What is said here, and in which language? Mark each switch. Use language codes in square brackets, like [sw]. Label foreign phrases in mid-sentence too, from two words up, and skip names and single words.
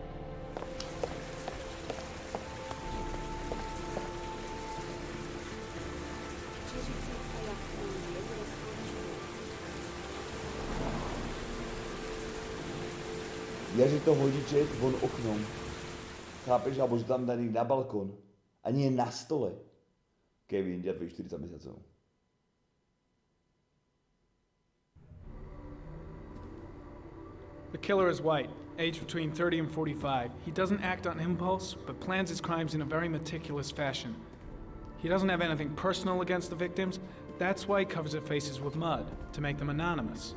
[sk] Je, že to hodí čet von oknom. Chápeš? Alebo že tam dá [cs] někde na balkon. [sk] Ani je na stole. [cs] Kevin, dělá 40 měsíců. [en] The killer is white, aged between 30 and 45. He doesn't act on impulse, but plans his crimes in a very meticulous fashion. He doesn't have anything personal against the victims. That's why he covers their faces with mud, to make them anonymous.